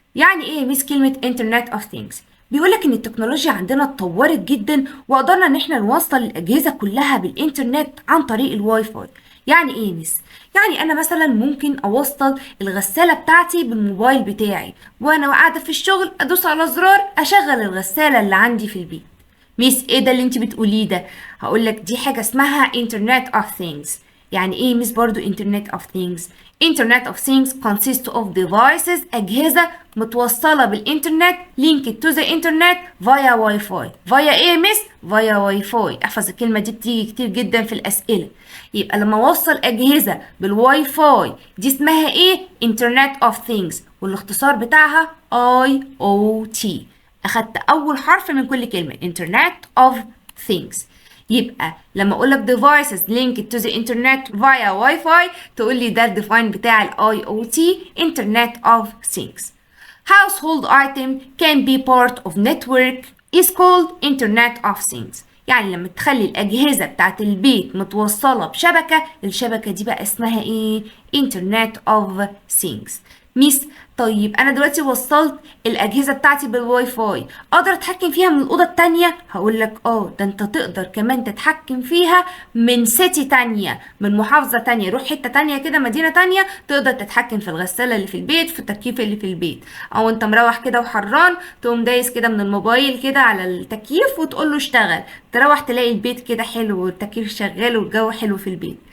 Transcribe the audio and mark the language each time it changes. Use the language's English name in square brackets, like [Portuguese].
[Arabic] يعني ايه ميس كلمة Internet of Things؟ بيقولك ان التكنولوجيا عندنا اتطورت جدا وقدرنا ان احنا نوصل الاجهزة كلها بالانترنت عن طريق الواي فاي. يعني ايه ميس؟ يعني انا مثلا ممكن اوصل الغسالة بتاعتي بالموبايل بتاعي، وانا قاعدة في الشغل ادوس على زرار اشغل الغسالة اللي عندي في البيت. ميس ايه ده اللي انت بتقوليه ده؟ هقولك دي حاجة اسمها Internet of Things. يعني ايه ميس برضو [English] Internet of Things؟ Internet of Things consists of devices [Arabic] أجهزة متوصلة بالإنترنت [English] linked to the internet via Wi-Fi. via [Arabic] إيه مس؟ [English] via Wi-Fi. [Arabic] احفظ الكلمة دي بتيجي كتير جدا في الأسئلة. يبقى لما أوصل أجهزة بالواي فاي دي اسمها إيه؟ Internet of Things، والاختصار بتاعها IoT. أخدت أول حرف من كل كلمة Internet of Things. يبقى لما اقول لك [English] devices linked to the internet via Wi-Fi [Arabic] تقول لي ده الديفاين بتاع ال IoT Internet of Things. [English] Household item can be part of network is called Internet of Things. [Arabic] يعني لما تخلي الأجهزة بتاعت البيت متوصلة بشبكة، الشبكة دي بقى اسمها ايه؟ Internet of Things. ميس طيب انا دلوقتي وصلت الاجهزه بتاعتي بالواي فاي، اقدر اتحكم فيها من الاوضه التانية؟ هقول لك ده انت تقدر كمان تتحكم فيها من سيتي تانية، من محافظه تانية، روح حته تانية كده، مدينه تانية، تقدر تتحكم في الغساله اللي في البيت، في التكييف اللي في البيت، او انت مروح كده وحران تقوم دايس كده من الموبايل كده على التكييف وتقول له اشتغل، تروح تلاقي البيت كده حلو والتكييف شغال والجو حلو في البيت.